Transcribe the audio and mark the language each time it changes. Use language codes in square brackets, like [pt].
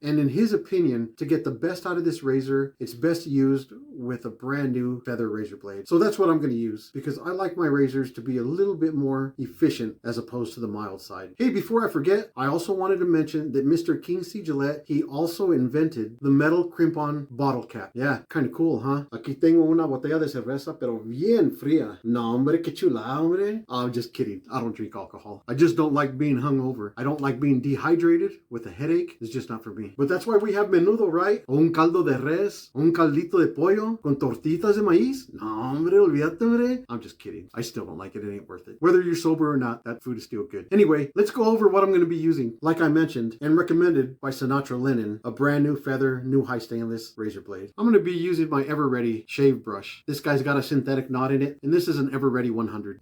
[en] And in his opinion, to get the best out of this razor, it's best used with a brand new feather razor blade. So that's what I'm going to use because I like my razors to be a little bit more efficient as opposed to the mild side. Hey, before I forget, I also wanted to mention that Mr. King C Gillette, he also invented the metal crimp-on bottle cap. Yeah, kind of cool, huh? [es] Aquí tengo una botella de cerveza, pero bien fría. No, hombre, qué chula, hombre. [en] I'm just kidding. I don't drink alcohol. I just don't like being hungover. I don't like being dehydrated with a headache. It's just not for me. But that's why we have menudo, right? [es] O un caldo de res, un caldito de pollo con tortitas de maíz. No, hombre, olvídate, hombre. [en] I'm just kidding. I still don't like it. It ain't worth it. Whether you're sober or not, that food is still good. Anyway, let's go over what I'm going to be using. Like I mentioned and recommended by Sinatra Lennon, a brand new feather, new high stainless razor blade. I'm going to be using my Ever-Ready shave brush. This guy's got a synthetic knot in it, and this is an Ever-Ready 100.